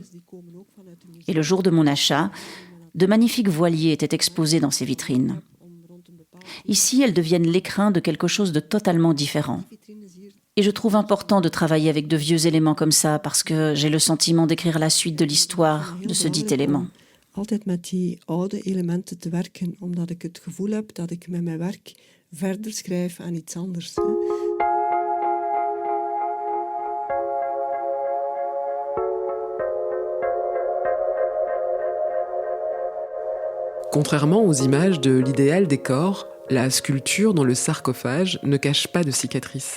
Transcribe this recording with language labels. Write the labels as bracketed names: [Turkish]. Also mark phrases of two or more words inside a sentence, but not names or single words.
[French] Et le jour de mon achat, de magnifiques voiliers étaient exposés dans ces vitrines. Ici, elles deviennent l'écrin de quelque chose de totalement différent. Et je trouve important de travailler avec de vieux éléments comme ça, parce que j'ai le sentiment d'écrire la suite de l'histoire de ce dit élément. [Dutch] Altijd met die oude elementen te werken, omdat ik het gevoel heb dat ik met mijn werk verder schrijf aan iets anders. [French] Contrairement aux images de l'idéal des corps, la sculpture dans le sarcophage ne cache pas de cicatrices.